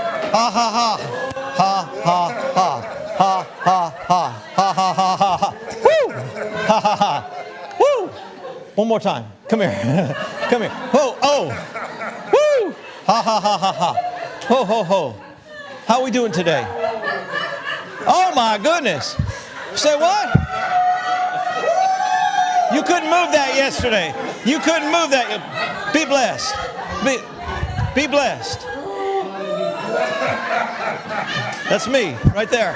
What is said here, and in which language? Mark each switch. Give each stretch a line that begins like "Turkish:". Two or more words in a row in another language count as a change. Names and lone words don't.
English: Ha ha ha. Ha ha ha. Ha ha ha. Ha ha ha ha ha. Woo! Ha ha ha. Woo! One more time. Come here. Come here. Oh, oh. Woo! Ha ha ha ha ha. Ho ho ho. How are we doing today? Oh my goodness. Say what? You couldn't move that yesterday. You couldn't move that. Be blessed. Be blessed. That's me right there.